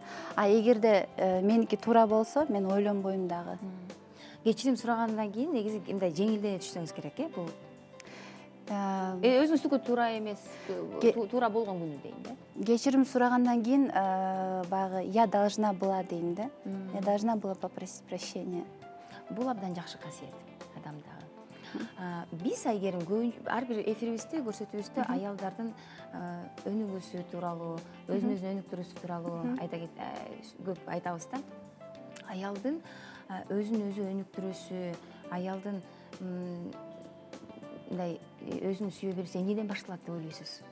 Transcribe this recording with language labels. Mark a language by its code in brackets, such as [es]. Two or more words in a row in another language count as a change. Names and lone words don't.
[ky] А эгерде меники туура болсо, мен ойлонбойм дагы. Кечирим сурагандан кийин негизи мындай жеңилдене түшсөңүз керек, бул өзүңүздүкү туура эмес, туура болгон күнү дейм да. Кечирим сурагандан кийин баягы [ru] я должна была [ky] дейм да. [ru] Я должна была попросить прощения. [ky] Бул абдан жакшы касиет адамдагы. Биз айгерим ар бир эфирибизде, көрсөтүүбүздө аялдардын өнүгүүсү тууралуу, өзүн өнүктүрүүсү тууралуу көп айтабыз да. Аялдын өзүн өзү өнүктүрүүсү, аялдын мындай өзүн сүйө билсе эмнеден башталат деп ойлойсуз?